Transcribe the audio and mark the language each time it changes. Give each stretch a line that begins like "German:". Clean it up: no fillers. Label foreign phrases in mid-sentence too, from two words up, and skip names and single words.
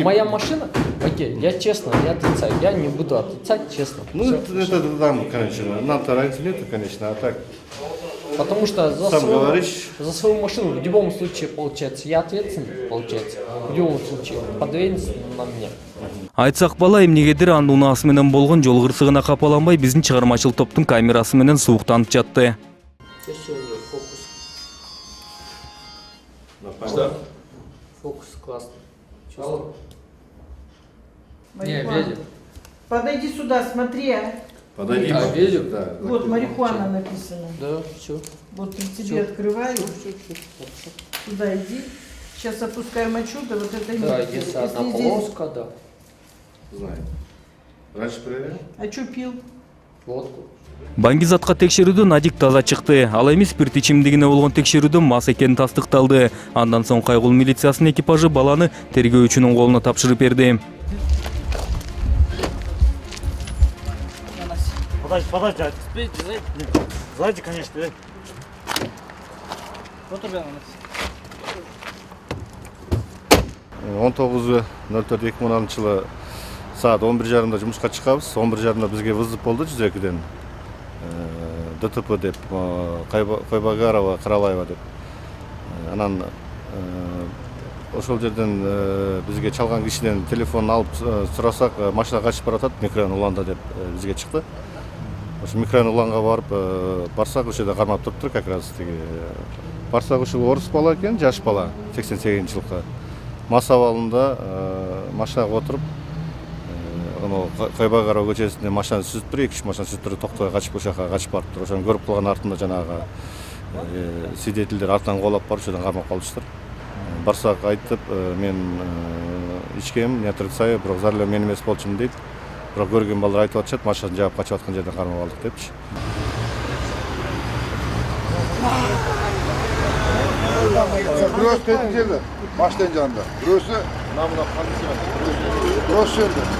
Russian: моя машина, окей, я честно не отрицаю, я не буду отрицать, честно. Ну, это там, конечно, нам-то разницы нет, конечно, а так... Потому что за свою машину в любом случае, получается, я ответственный, получается, в любом случае, подвинется на меня.
Kyrgyz: Айтсак, бала эмнегедир анын унаасы менен болгон жол кырсыгына капаланбай биздин чыгармачыл топтун камерасы менен сууктанып жатты.
Russian: Фокус классный. Марихуана. Подойди сюда, смотри. Подойди. Видел? Да. Вот марихуана написано. Да, все. Вот тебе открываю. Сюда иди. Сейчас опускаем отсюда, вот это Да, нет. если одна здесь... полоска, да. Знаю. Раньше проверял? А что пил? Водку.
Kyrgyz: Баңгизатка текшерүүдөн Адик таза чыкты. Ал эми спирт ичимдигине болгон текшерүүдөн мас экени тастыкталды. Андан соң Кайгул милициясынын экипажы баланы тергөөчүнүн колуна тапшырып берди.
Russian: Подожди, сзади, конечно. Вот уже
Kyrgyz: 19.04.2010 жылы саат 11:30 жумушка чыгабыз. 11:30 бизге вызов болду 102-ден. ДТП деп, Кайбагарова, Каралаева деп. Анан ошол жерден бизге чалган кишиден телефон алып сурасак, машина качып баратат, микрорайон уланда деп бизге чыкты. Ошо микрорайон уланга барып барсак, ошо жерде кармап туруптур,
Russian: как раз тиги.
Kyrgyz: Барсак ошо орус бала экен, жаш бала, 88-жылкы. Мас абалында машинага отуруп, Кайбагарова көчөсүнөн машина сүзүп туруп, 2-3 машина сүзүп туруп, токтой качып ошол жака качып барыптыр. Ошону көрүп калган артында жанагы свидетелдер артынан колоп барып, ошодон кармап калыштыр. Барсак айтып, мен ичкем,
Russian: не отрицаю,
Kyrgyz: бирок
Russian: за рулем
Kyrgyz: мен эмес болчумун дейт. Бирок көргөн балдар айтып атышат, машинаны жаап качып аткан жерден кармап алдык депчи. Бирөөсү тетик жерде, машинанын жанында. Бирөөсү намына полиция. Бирөөсү жерде.